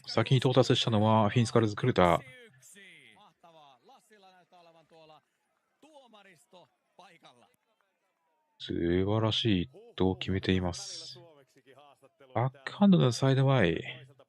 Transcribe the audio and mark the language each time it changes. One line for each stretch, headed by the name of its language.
Japanese: 先に到達したのはフィンスカルズ・クルタ。
Finnish: Mahtavaa. Lassilla näyttää olevan tuolla tuomaristo paikalla.
Japanese: 素晴らしいヒットを決めています。バックハンドのサイドワイ。